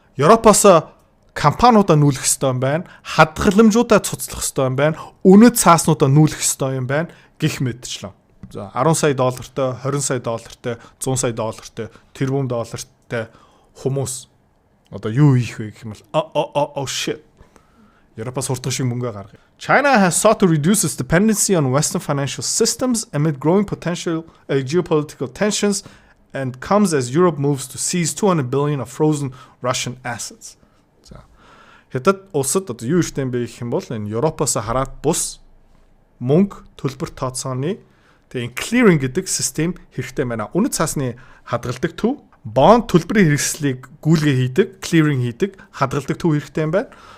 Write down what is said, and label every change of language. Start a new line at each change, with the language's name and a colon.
Mongolian: Европоос компаниудаа нүүлэх ёстой юм байна. Хадгаламжуудаа цуцлах ёстой юм байна. Үнэт цааснуудаа нүүлэх ёстой юм байна. Гэх мэтчлээ. За 10 сая доллартай, 20 сая доллартай, 100 сая доллартай, тэрбум доллартай хүмүүс одоо юу хийх вэ гэх юм бол shit. Европоос хурдан шиг мөнгө гаргая.
English: China has sought to reduce its dependency on Western financial systems amid growing potential geopolitical tensions and comes as Europe moves to seize 200 billion of frozen Russian assets.
Mongolian: За. Хятад улсад одоо юу ихтэй юм бэ гэх юм бол энэ Европоос хараад бус мөнгө төлбөр тооцооны тэгээ clearing гэдэг систем хэрэгтэй байна. Үнэт цаасны хадгалдаг төв, бонд төлбөрийн хэрэгслийг гүйлгээ хийдэг, clearing хийдэг, хадгалдаг төв хэрэгтэй юм байна.